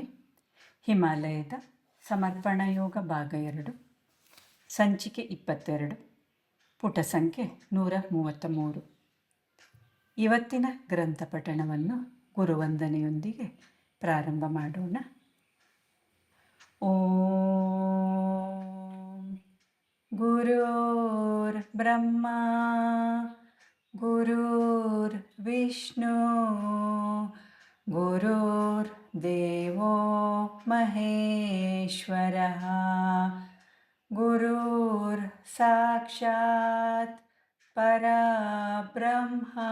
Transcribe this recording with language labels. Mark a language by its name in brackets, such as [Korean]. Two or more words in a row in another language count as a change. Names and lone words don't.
[Kannada] ಹಿಮಾಲಯದ ಸಮರ್ಪಣಾ ಯೋಗ ಭಾಗ 2, ಸಂಚಿಕೆ 22, ಪುಟ ಸಂಖ್ಯೆ 133. ಇವತ್ತಿನ ಗ್ರಂಥ ಪಠಣವನ್ನು ಗುರುವಂದನೆಯೊಂದಿಗೆ ಪ್ರಾರಂಭ ಮಾಡೋಣ. [Sanskrit] ಓಂ ಗುರುರ್ ಬ್ರಹ್ಮ ಗುರುರ್ ವಿಷ್ಣು ಗುರುರ್ದೇವೋ ಮಹೇಶ್ವರಃ ಗುರುರ್ ಸಾಕ್ಷಾತ್ ಪರಬ್ರಹ್ಮ